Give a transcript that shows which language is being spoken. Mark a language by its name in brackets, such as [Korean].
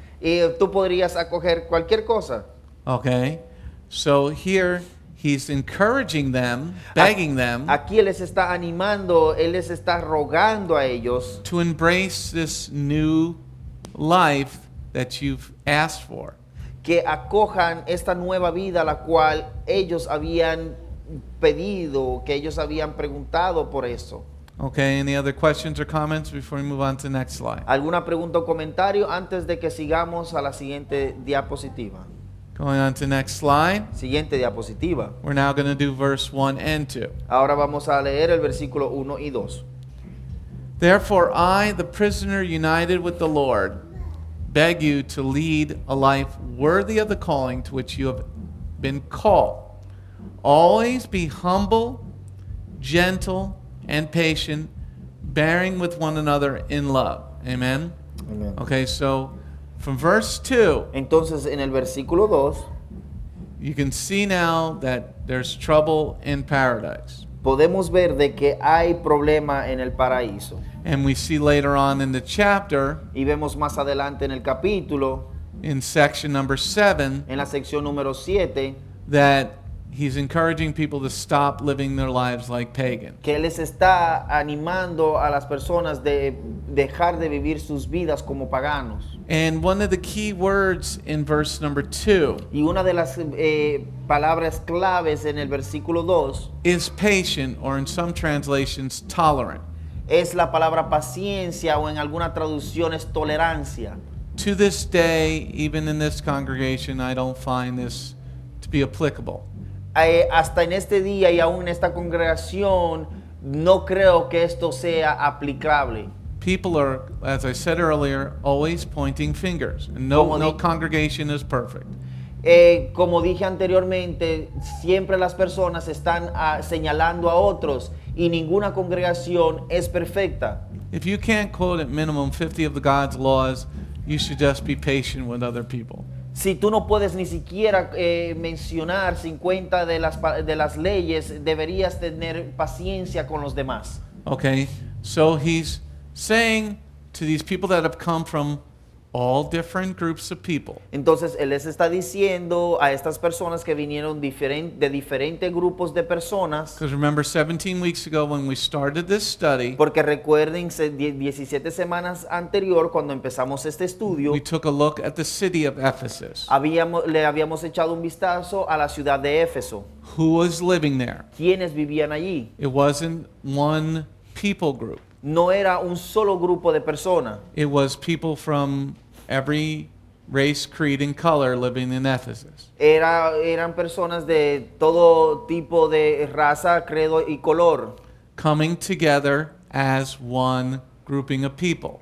[Spanish] Tú podrías acoger cualquier cosa. [English] Okay, so here he's encouraging them, begging them [Spanish] Aquí él les está animando, él les está rogando a ellos [English] to embrace this new life that you've asked for. [Spanish] que acojan esta nueva vida, la cual ellos habían pedido, que ellos habían preguntado por eso. [English] Okay, any other questions or comments before we move on to the next slide? [Spanish] ¿Alguna pregunta o comentario antes de que sigamos a la siguiente diapositiva? [English] Going on to the next slide, [Spanish] Siguiente diapositiva. [English] we're now going to do verse 1 and 2. [Spanish] Ahora vamos a leer el versículo 1 y 2. [English] Therefore I, the prisoner united with the Lord, beg you to lead a life worthy of the calling to which you have been called. Always be humble, gentle, and patient, bearing with one another in love. Amen? [Spanish] Amén. [English] Okay, so from verse 2, [Spanish] Entonces, en el versículo 2, [English] you can see now that there's trouble in paradise. [Spanish] podemos ver de que hay problema en el paraíso. [English] And we see later on in the chapter, [Spanish] Y vemos más adelante en el capítulo, [English] in section number 7, [Spanish] en la sección número 7, [English] that he's encouraging people to stop living their lives like pagans. [Spanish] que Él les está animando a las personas de dejar de vivir sus vidas como paganos. [English] And one of the key words in verse number 2 [Spanish] Y una de las palabras claves en el versículo 2 [English] is patient, or in some translations, tolerant. [Spanish] es la palabra paciencia, o en alguna traducción es tolerancia. [English] To this day, even in this congregation, I don't find this to be applicable. [Spanish] Hasta en este día y aún en esta congregación, no creo que esto sea aplicable. [English] People are, as I said earlier, always pointing fingers. And [Spanish] Como [English] no di- congregation is perfect. [Spanish] Como dije anteriormente, siempre las personas están señalando a otros y ninguna congregación es perfecta. [English] If you can't quote at minimum 50 of the God's laws, you should just be patient with other people. [Spanish] Si tú no puedes ni siquiera mencionar 50 de las leyes, deberías tener paciencia con los demás. [English] Okay? So he's saying to these people that have come from all different groups of people, [Spanish] Entonces Él les está diciendo a estas personas que vinieron de diferentes grupos de personas, [English] because remember 17 weeks ago when we started this study, [Spanish] porque recuerden 17 semanas anterior cuando empezamos este estudio, [English] we took a look at the city of Ephesus. [Spanish] le habíamos echado un vistazo a la ciudad de Éfeso. [English] Who was living there? [Spanish] ¿Quiénes vivían allí? [English] It wasn't one people group. [Spanish] No era un solo grupo de personas. [English] It was people from every race, creed, and color living in Ephesus. [Spanish] Eran personas de todo tipo de raza, credo y color, [English] Coming together as one grouping of people.